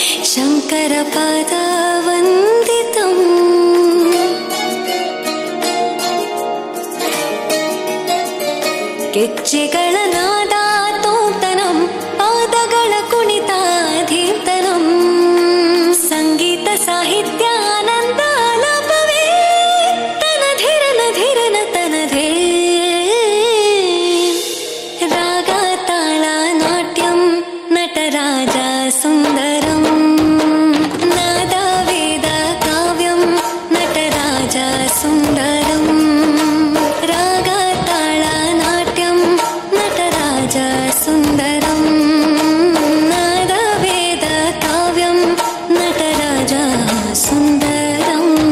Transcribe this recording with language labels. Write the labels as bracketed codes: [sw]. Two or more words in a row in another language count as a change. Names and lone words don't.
[kn] शङ्करपादवन्दितम् ಗೆಜ್ಜೆಗಳ ನಾದ ತೋಂತನಂ ಪಾದಗಳ ಕುಣಿತಾಧೀರ್ತನಂ ಸಂಗೀತ ಸಾಹಿತ್ಯ ಆನಂದ ಆಲಾಪವೇ ತನಧಿರನ ಧಿರನ ತನಧೇ [sa] ರಾಗ ತಾಳ ನಾಟ್ಯಂ ನಟರಾಜ ಸುಂದರಂ ನಾದ ವೇದ ಕಾವ್ಯಂ ನಟರಾಜ ಸುಂದರಂ ರಾಗ ತಾಳ ನಾಟ್ಯಂ ನಟರಾಜ ಸುಂದರಂ ನಾದ ವೇದ ಕಾವ್ಯಂ ನಟರಾಜ ಸುಂದರಂ.